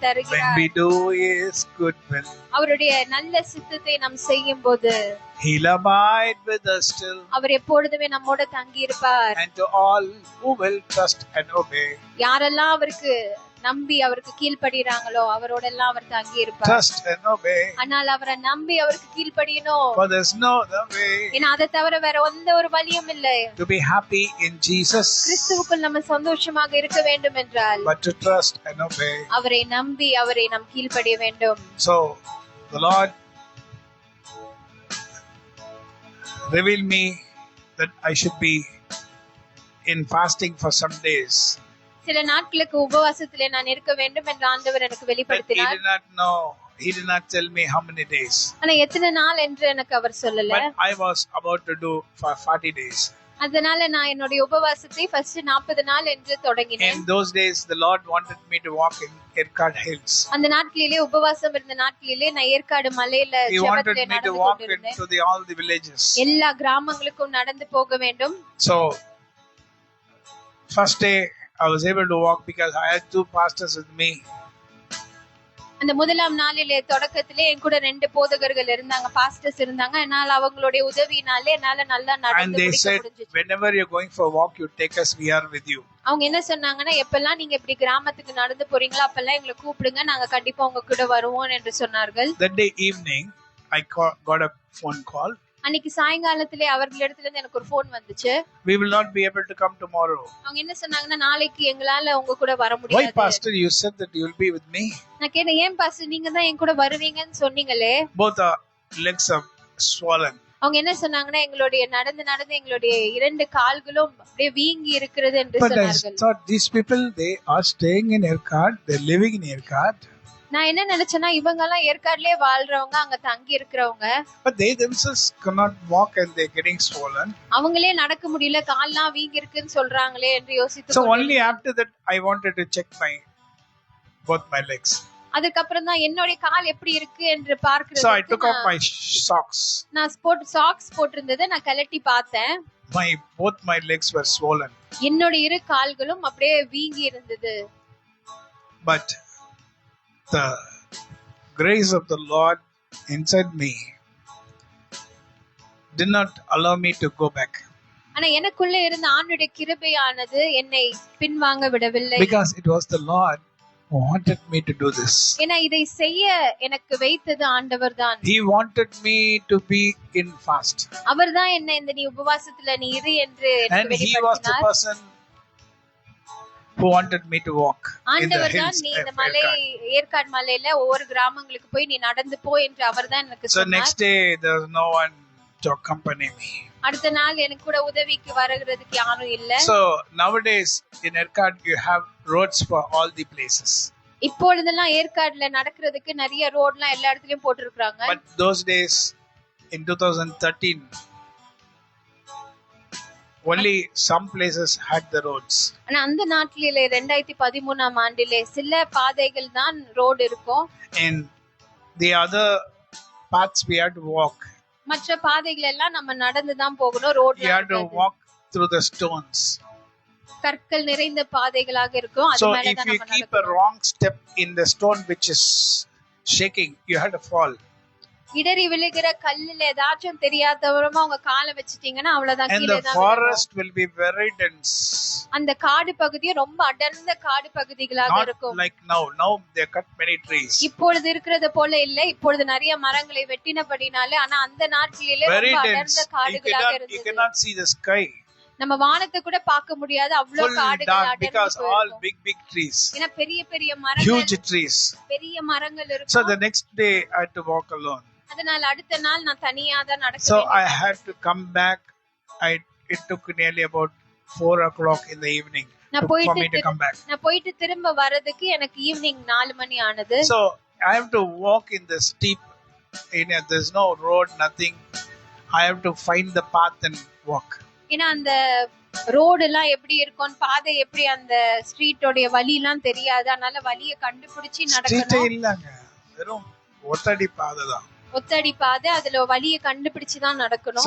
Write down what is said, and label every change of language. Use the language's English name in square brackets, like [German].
[English] When [Tamil] தருகிறார். [English] we do His good will, [Tamil] அவருடைய நல்ல சித்தத்தை நாம் செய்யும் போது [English] He'll abide with us still, [Tamil] அவர் எப்பொழுதுமே நம்மோட தங்கி இருப்பார். [English] and to all who will trust and obey. [Tamil] யாரெல்லாம் அவருக்கு நம்பி அவருக்கு கீழ்ப்படிறாங்களோ அவரோட எல்லாம் அவர் தங்கி இருப்பார். [English] Trust and obey, [Tamil] ஆனால் அவரை நம்பி அவருக்கு கீழ்ப்படியணும். [English] for there's no other way [Tamil] ஏன்னா அதை தவிர வேற எந்த ஒரு வழியும் இல்லை. [English] to be happy in Jesus [Tamil] கிறிஸ்துவுக்குள் நம்ம சந்தோஷமாக இருக்க வேண்டும் என்றால் [English] but to trust and obey. [Tamil] அவரை நம்பி அவரை நாம் கீழ்ப்படிய வேண்டும். [English] So the Lord reveal me that I should be in fasting for some days. [Tamil] சில நாட்களுக்கு உபவாசத்திலே நான் இருக்க வேண்டும் என்று ஆண்டவர் எனக்கு [English] But he [Tamil] வெளிப்படுத்தினார். [English] did not know. He did not tell me how many days. [Tamil] ஆனா எத்தனை நாள் என்று எனக்கு அவர் சொல்லல. [English] But I was about to do for 40 days. [Tamil] அதனால நான் என்னுடைய உபவாசத்தை ஃபர்ஸ்ட் 40 நாள் என்று தொடங்கினேன். [English] In those days, the Lord wanted me to walk in Erkard Hills. [Tamil] அந்த நாட்களிலே உபவாசம் இருந்த நாட்களிலே நான் ஏற்காடு மலையில [English] He wanted [Tamil] ஜெபத்திலே [English] me to [Tamil] நடந்து [English] walk [Tamil] கொண்டிருந்தேன். [English] into all the villages. [Tamil] எல்லா கிராமங்களுக்கும் நடந்து போக வேண்டும். [English] So, first day I was able to walk because I had 2 pastors with me. [Tamil] அந்த முதலாம் நாளிலே தொடக்கத்திலே என் கூட 2 போதகர்கள் இருந்தாங்க, பாஸ்டர்ஸ் இருந்தாங்க. என்னால அவங்களுடைய உதவியினாலே என்னால நல்லா [English] And [Tamil] நடந்து [English] they [Tamil] முடிக்க [English] said, [Tamil] முடிஞ்சுச்சு. [English] whenever you're going for a walk, you take us, we are with you. [Tamil] அவங்க என்ன சொன்னாங்கன்னா, எப்பெல்லாம் நீங்க இப்படி கிராமத்துக்கு நடந்து போறீங்களோ அப்பெல்லாம் எங்களை கூப்பிடுங்க, நாங்க கண்டிப்பா உங்க கூட வருவோம் என்று சொன்னார்கள். [English] That day evening, I got a phone call. [Tamil] அன்னைக்கு சாயங்காலத்திலே அவர்களிடத்துல இருந்து எனக்கு ஒரு போன் வந்துச்சு. [English] We will not be able to come tomorrow. [Tamil] அவங்க என்ன சொன்னாங்கன்னா, நாளைக்கு எங்களால உங்க கூட வர [English] Why, [Tamil] முடியாது. [English] Pastor, you said that you will be with me? [Tamil] நான் கேட்டேன், ஏன் பாஸ்டர் நீங்க தான் என் கூட வருவீங்கன்னு சொன்னீங்களே. [English] Both our legs are swollen. [Tamil] அவங்க என்ன சொன்னாங்கன்னா, எங்களுடைய நடந்து நடந்து எங்களுடைய 2 கால்களும் அப்படியே வீங்கி இருக்கிறது என்று [English] But I [Tamil] சொன்னார்கள். [English] thought these people, they are staying in Erkard, they're living in Erkard. [Tamil] நான் என்ன நினைச்சேன்னா, இவங்க எல்லாம் ஏற்காடுலயே வாழ்றவங்க, அங்க தங்கி இருக்கிறவங்க, [English] But they themselves cannot walk and they're getting swollen. [Tamil] அவங்களே நடக்க முடியல, கால்லாம் வீங்கி இருக்குன்னு சொல்றாங்களே என்று யோசித்து [English] So [Tamil] கொண்டிருந்தேன். [English] only after that I wanted to check both my legs. [Tamil] அதுக்கப்புறம் தான் என்னுடைய கால் எப்படி இருக்கு என்று [English] So I [Tamil] பார்க்கிறதுக்கு [English] took off my socks. [Tamil] நான் சாக்ஸ் போட்டிருந்ததை நான் கழட்டி பார்த்தேன். [English] Both my legs were swollen. [Tamil] என்னோட 2 கால்களும் அப்படியே வீங்கி இருந்தது. [English] But the grace of the Lord inside me did not allow me to go back. [Tamil] ஆனா எனக்குள்ள இருந்த ஆண்டவருடைய கிருபையானது என்னை பின்வாங்க விடவில்லை. [English] Because it was the Lord who wanted me to do this. [Tamil] ஏன்னா இதை செய்ய எனக்கு வைத்தது ஆண்டவர்தான். [English] He wanted me to be in fast. [Tamil] அவர்தான் என்ன இந்த நீ உபவாசத்துல நீ இரு என்று [English] And [Tamil] எனக்கு [English] he was the [Tamil] வெளிப்படுத்தினார். [English] person who wanted me to walk in the [Tamil] ஆண்டவர்தான் [English] hills [Tamil] நீ [English] of [Tamil] இந்த மலை [English] Erkard. [Tamil] ஏற்காடு மலையில ஒவ்வொரு கிராமங்களுக்கு போய் நீ நடந்து போ என்று அவர்தான் எனக்கு [English] So [Tamil] சொன்னார். [English] next day there was no one to accompany me. [Tamil] அடுத்த நாள் எனக்கு கூட உதவிக்கு வருகிறதுக்கு யாரும் இல்ல. [English] So nowadays in Erkard you have roads for all the places. [Tamil] இப்பொழுதெல்லாம் ஏற்காடுல நடக்கிறதுக்கு நிறைய ரோட்லாம் எல்லா இடத்துலயும் போட்டிருக்காங்க. [English] But those days in 2013 only some places had the roads. [Tamil] ஆனா அந்த நாட்டிலே 2013ஆம் ஆண்டிலே சில பாதைகள் தான் ரோடு இருக்கும். [English] In the other paths we had to walk. [Tamil] மற்ற பாதைகள் எல்லாம் நம்ம நடந்து தான் போகணும். [English] You [Tamil] ரோட்ல [English] had to walk through the stones. [Tamil] கற்கள் நிறைந்த பாதைகளாக இருக்கும். அது [English] So [Tamil] மேல [English] if [Tamil] தான் [English] you [Tamil] நம்ம [English] keep a [Tamil] நடக்கணும். [English] wrong step in the stone which is shaking, you had to fall. [Tamil] இடறி விழுகிற கல்லுல ஏதாச்சும் தெரியாதவரமா உங்க காலை வச்சிட்டீங்கன்னா அவ்வளவுதான், [English] And [Tamil] கீழே [English] the [Tamil] தான் விழுகும். [English] forest will be very dense. [Tamil] அந்த காடு பகுதியும் ரொம்ப அடர்ந்த காடு பகுதிகளாக [English] Not [Tamil] இருக்கும். [English] like now. Now they cut many trees. [Tamil] இப்பொழுது இருக்கிறது போல இல்ல. இப்பொழுது நிறைய மரங்களை வெட்டினபடினாலே, ஆனா அந்த நாட்களிலே [English] Very [Tamil] ரொம்ப [English] dense. [Tamil] அடர்ந்த [English] You [Tamil] காடுகளாக [English] cannot [Tamil] இருந்தது. [English] see the sky. [Tamil] நம்ம வானத்தை கூட பார்க்க முடியாது, அவ்வளவு [English] Full [Tamil] காடுகள் [English] dark [Tamil] அடர்ந்து [English] because all [Tamil] போயிருக்கும். [English] big trees. [Tamil] ஏன்னா பெரிய பெரிய மரங்கள், [English] Huge trees. [Tamil] பெரிய மரங்கள் [English] So [Tamil] இருக்கும். [English] the next day I had to walk alone. [Tamil] அதனால அடுத்த நாள் நான் தனியா தான் நடக்க [English] So [Tamil] வேண்டியது. [English] I had to come back. It took nearly about 4 o'clock in the evening [Tamil] நான் [English] for me to [Tamil] போயிட்டு [English] come back. [Tamil] நான் போயிட்டு திரும்ப வரதுக்கு எனக்கு ஈவினிங் 4 மணி ஆனது. [English] So I have to walk in the steep. There's no road, nothing. I have to find the path and walk. [Tamil] ஏன்னா அந்த ரோடு எல்லாம் எப்படி இருக்கும், பாதை எப்படி, அந்த ஸ்ட்ரீட்டோட வழி எல்லாம் தெரியாது. அதனால வழியை கண்டுபிடிச்சு [English] Street [Tamil] நடக்கணும். இல்லங்க, வெறும் ஒத்தடி பாதை தான். ஒத்தடி பாதை, அதுல வழியை கண்டுபிடிச்சு தான் நடக்கணும்.